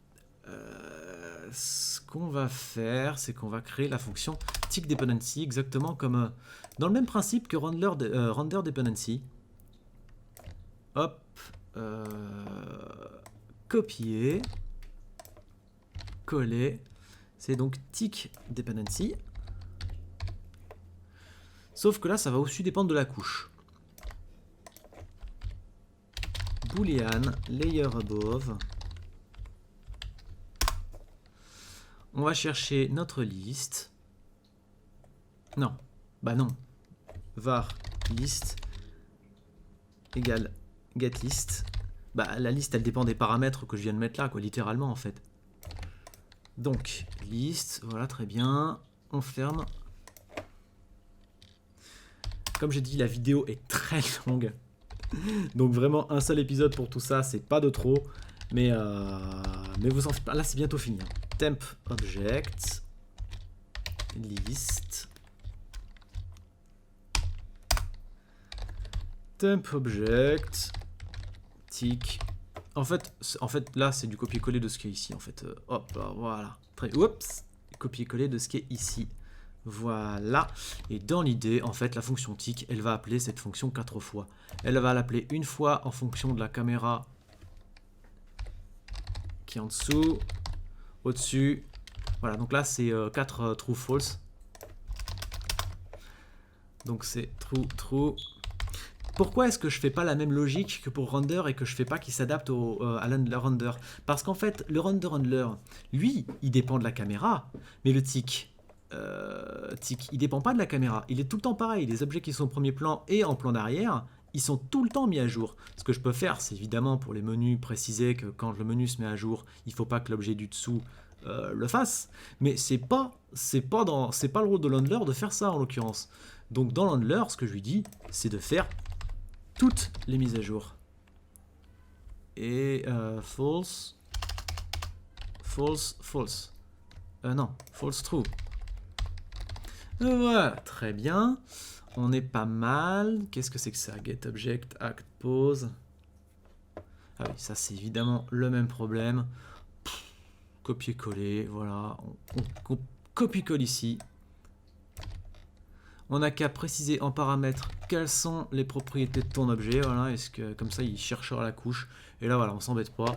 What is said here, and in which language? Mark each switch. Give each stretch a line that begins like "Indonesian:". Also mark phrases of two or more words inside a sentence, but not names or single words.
French: Ce qu'on va faire, c'est qu'on va créer la fonction
English: tick dependency,
French: exactement comme dans le même principe que
English: render dependency.
French: Hop, copier, coller, c'est donc
English: tick dependency.
French: Sauf que là, ça va aussi dépendre de la couche.
English: Boolean layer above.
French: On va chercher notre liste. Non, bah non.
English: Var list
French: égale getList. Bah la liste elle dépend des paramètres que je viens de mettre là, quoi, littéralement en fait. Donc liste, voilà très bien. On ferme. Comme j'ai dit, la vidéo est très longue. Donc vraiment un seul épisode pour tout ça, c'est pas de trop. Mais vous en faites pas, là c'est bientôt fini.
English: Temp object list temp object tick.
French: En fait là c'est du copier-coller de ce qui est ici en fait. Hop là, voilà. Oups, copier-coller de ce qui est ici. Voilà. Et dans l'idée, en fait, la fonction tick, elle va appeler cette fonction 4 fois. Elle va l'appeler une fois en fonction de la caméra qui est en dessous, au-dessus. Voilà, donc là c'est 4
English: true false.
French: Donc c'est
English: true true.
French: Pourquoi est-ce que je fais pas la même logique que pour render et que je fais pas qu'il s'adapte à le render? Parce qu'en fait, le
English: render handler,
French: lui, il dépend de la caméra, mais le tick, il dépend pas de la caméra. Il est tout le temps pareil. Les objets qui sont au premier plan et en plan d'arrière, ils sont tout le temps mis à jour. Ce que je peux faire, c'est évidemment pour les menus préciser que quand le menu se met à jour, il faut pas que l'objet du dessous le fasse. Mais c'est pas le rôle de l'handler de faire ça en l'occurrence. Donc dans l'handler, ce que je lui dis, c'est de faire toutes les mises à jour.
English: Et false, false, false.
French: Non,
English: false true.
French: Voilà, très bien. On est pas mal. Qu'est-ce que c'est que ça?
English: Get object, act, pose.
French: Ah oui, ça c'est évidemment le même problème. Copier-coller, voilà. On copie-colle ici. On n'a qu'à préciser en paramètre quelles sont les propriétés de ton objet. Voilà, est-ce que comme ça il cherchera la couche. Et là voilà, on s'embête pas.